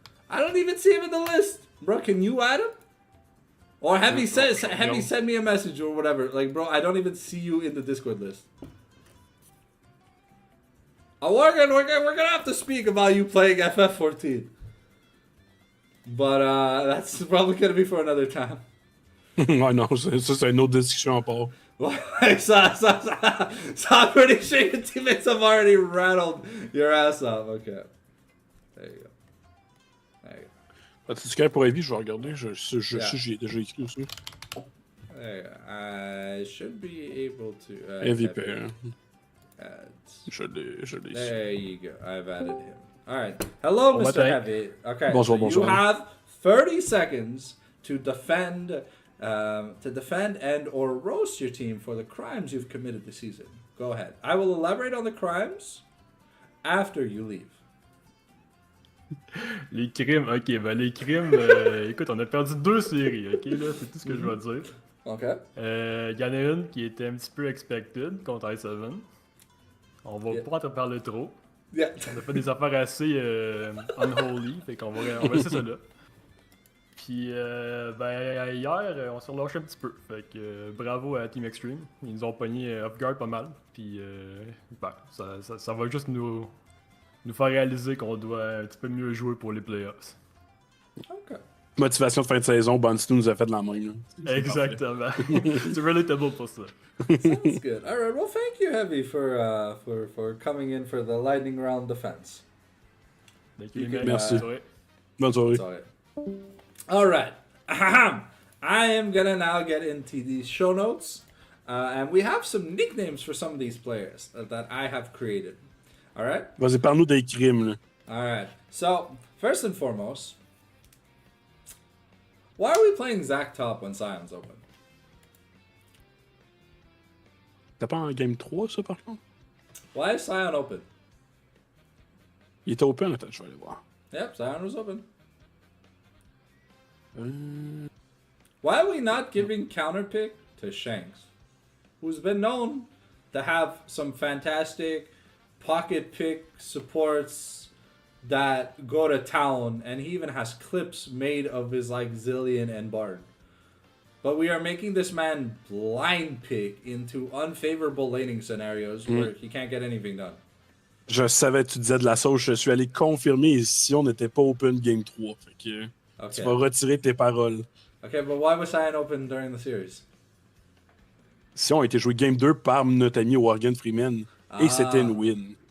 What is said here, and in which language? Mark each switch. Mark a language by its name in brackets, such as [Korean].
[English] I don't even see him in the list. Bro, can you add him? Or have he send me a message or whatever. Like, bro, I don't even see you in the Discord list. We're gonna have to speak about you playing FF14. But that's probably gonna be for another time. [French] Ouais, non, ça c'est une autre discussion à part. [English] So I'm pretty sure your teammates have already rattled your ass off. Okay. There you go. [French] C'est correct pour Evie, je vais regarder. Je sais j'y ai déjà écrit aussi. [English] There you go. I should be able to. [French] MVP. Je l'ai [English] There you go. I've added him. All right. Hello, [French] Bon [English] Mr. [French] matin. [English] Heavy. Okay. [French] Bonjour, [English] so [French] bonjour. [English] You have 30 seconds to defend and or roast your team for the crimes you've committed this season. Go ahead. I will elaborate on the crimes after you leave. [French] Les crimes, ok, ben les crimes, écoute, on a perdu 2 séries, ok, là, c'est tout ce que je vais dire. Ok. Il y en a une qui était un petit peu expected contre i7. On va pas en parler trop. [English] Yeah. [French] On a fait des affaires assez unholy, fait qu'on va laisser ça là. Puis, ben, hier, on s'est relâché un petit peu. Fait que bravo à Team Extreme. Ils nous ont pogné off-guard pas mal. Puis, ben, ça va juste nous faire réaliser qu'on doit un petit peu mieux jouer pour les playoffs. Ok. Motivation de fin de saison, Bonstu nous a fait de la même. Là. Exactement. C'est relatable pour ça. [English] Sounds good. All right. Well, thank you, Heavy, for coming in for the lightning round defense. Thank you, [French] Merci. Bonne soirée. [English] Sorry. All right. Ahem. I am gonna now get into the show notes, and we have some nicknames for some of these players that I have created. All right. [French] Vas-y, parle-nous des crimes. Là. [English] All right. So first and foremost, why are we playing Zach top when Sion's open? [French] T'as pas en game 3, ça, par contre? [English] Why is Sion open? [French] Il était open, attends, je vais aller voir. [English] Yep, Sion was open. Why are we not giving counter pick to Shanks, who's been known to have some fantastic pocket pick supports that go to town, and he even has clips made of his like Zillion and Bard. But we are making this man blind pick into unfavorable laning scenarios where he can't get anything done. [French] Je savais que tu disais de la sauce, je suis allé confirmer si on n'était pas open game 3. Fait que tu vas retirer tes paroles. [English] Okay, but why was Sion open during the series? [French] Si on a été joué game 2 par notre ami Morgan Freeman, et c'était une win.